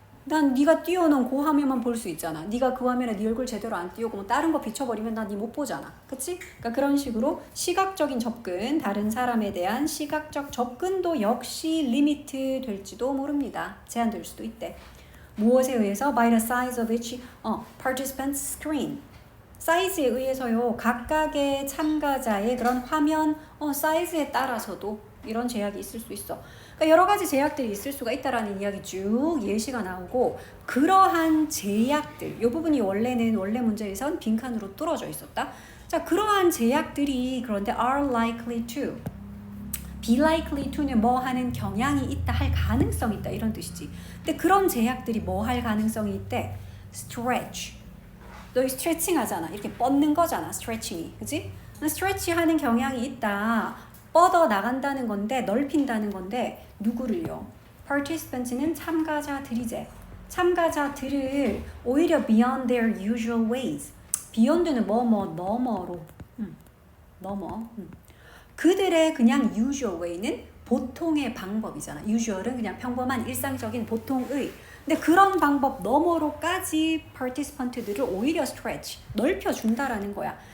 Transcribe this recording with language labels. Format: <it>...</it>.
<ko>난 네가 띄워놓은 그 화면만 볼 수 있잖아. 네가 그 화면에 네 얼굴 제대로 안 띄우고 뭐 다른 거 비춰버리면 난 네 못 보잖아. 그치? 그러니까 그런 식으로 시각적인 접근, 다른 사람에 대한 시각적 접근도 역시 리미트 될지도 모릅니다. 제한될 수도 있대. 무엇에 의해서?</ko> <en>By the size of each participant's screen.</en> <ko>사이즈에 의해서요. 각각의 참가자의 그런 화면 사이즈에 따라서도 이런 제약이 있을 수 있어. 그러니까 여러 가지 제약들이 있을 수가 있다라는 이야기 쭉 예시가 나오고, 그러한 제약들, 이 부분이 원래 문제에선 빈칸으로 뚫어져 있었다. 자, 그러한 제약들이 그런데</ko> <en>are likely to, be likely to</en> <ko>는 뭐 하는 경향이 있다, 할 가능성이 있다 이런 뜻이지. 근데 그런 제약들이 뭐 할 가능성이 있대? stretch. 너 스트레칭 하잖아. 이렇게 뻗는 거잖아. 스트레칭이. 그치? 스트레치 하는 경향이 있다. 뻗어 나간다는 건데, 넓힌다는 건데, 누구를요? participants는 참가자들이제. 참가자들을 오히려</ko> <en>beyond their usual ways.</en> <ko>beyond는 너머로. 넘어. 그들의 그냥</ko> <en>usual way</en> <ko>는 보통의 방법이잖아. usual은 그냥 평범한 일상적인 보통의. 근데 그런 방법 너머로까지 participant들을 오히려 stretch, 넓혀준다라는 거야.</ko>